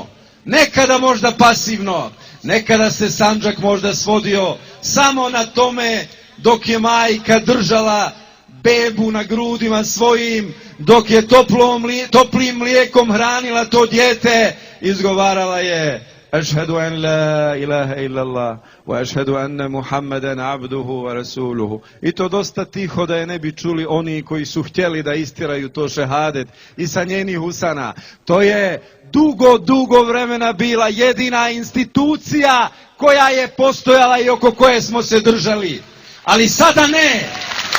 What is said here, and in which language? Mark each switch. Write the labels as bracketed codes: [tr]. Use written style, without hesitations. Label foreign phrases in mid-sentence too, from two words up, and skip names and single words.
[bs] Nekada možda pasivno, nekada se Sandzak možda svodio samo na tome dok je majka držala bebu na grudima svojim, dok je toplim mlijekom hranila to dijete, izgovarala je [ar] أشهد أن لا إله إلا الله وأشهد أن محمدا عبده ورسوله. [bs] I to dosta tiho da je ne bi čuli oni koji su htjeli da istiraju to šehadet i sa njenih usana. To je dugo vremena bila jedina institucija koja je postojala i oko koje smo se držali. Ali sada ne.